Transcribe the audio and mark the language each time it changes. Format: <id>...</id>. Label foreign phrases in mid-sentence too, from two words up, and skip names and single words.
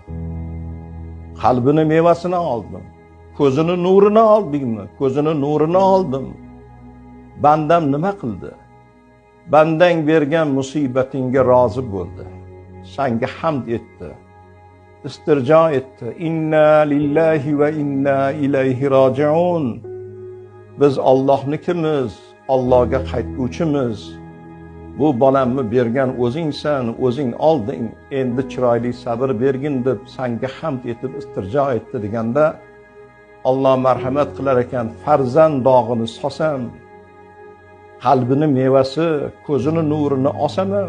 <uz>Qalbini mevasini oldim. Ko'zini nurini oldingmi? Ko'zini nurini oldim. Bandam nima qildi? Bandang bergan musibatingga rozi bo'ldi. Senga hamd etdi. İstirca etti.</uz> <ar>إنا لله وإنا إليه راجعون.</ar> <uz>Biz Allah'nikimiz, Allah'a qaytguvchimiz. Bu bolamni bergan o'zingsan, o'zing olding. Endi chiroyli sabr bergin deb senga hamd etib istirjo etdi deganda Alloh marhamat qilar ekan, farzand dog'ini sosam, qalbini mevasi, ko'zini nurini osaman.</uz>